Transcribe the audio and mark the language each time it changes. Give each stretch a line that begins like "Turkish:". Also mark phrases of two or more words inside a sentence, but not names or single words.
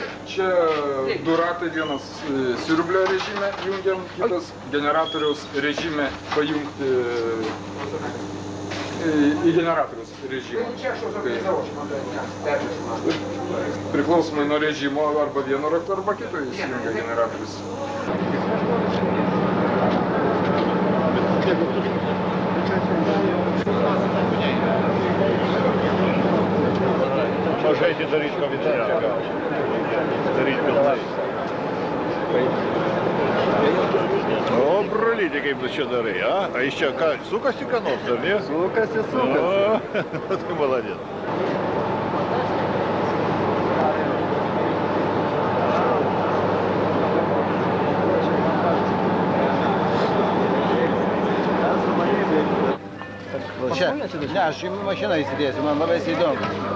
Lithuanian: Čia du ratai, vienas siurblio režime jungiam, kitas generatoriaus režime pajungti į generatoriaus režimą. Priklausomai nuo režimo arba vieno rakto arba kito įsijungia generatorius.
Russian: Можете дарить комментарий. Дарить комментарий.
Lithuanian: O, brolyti, kaip tu čia darai, a? A iš čia ką, sukasi ką nors, ar ne? Sukasi. O, tai maladės. Čia, ne, aš į mašiną įsidėsiu, man labai įdomu.